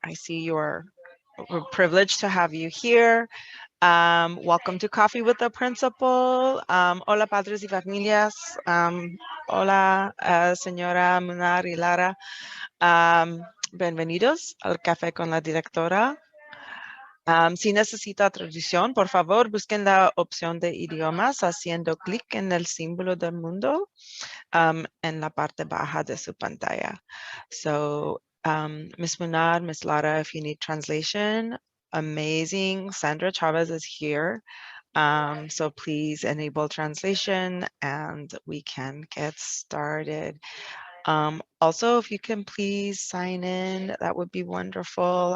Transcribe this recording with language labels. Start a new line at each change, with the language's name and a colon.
English: I see we're privileged to have you here. Welcome to Coffee with the Principal.
Spanish: Hola, padres y familias. Hola, señora Munar y Lara. Bienvenidos al Café con la Directora. Si necesita traducción, por favor, busquen la opción de idiomas haciendo clic en el símbolo del mundo en la parte baja de su pantalla.
English: So, Ms. Munar, Ms. Lara, if you need translation, amazing. Sandra Chavez is here. So please enable translation and we can get started. Also, if you can please sign in, that would be wonderful.